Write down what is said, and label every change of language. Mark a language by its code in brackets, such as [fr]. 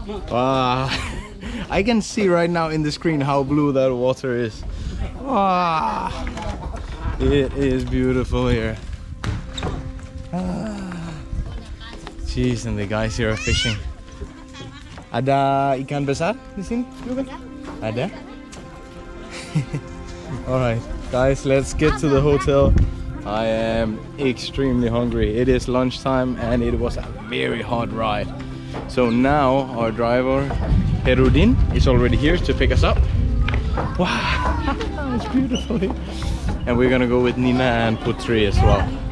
[en] Wow. I can see right now in the screen how blue that water is. Wow. It is beautiful here. Jeez, and the guys here are fishing. [id] Ada ikan besar di sini juga? Ada? [en] Alright, guys, let's get to the hotel. I am extremely hungry. It is lunchtime and it was a very hot ride. So now our driver Herudin is already here to pick us up. Wow, it's beautiful here. And we're gonna go with Nina and Putri as well.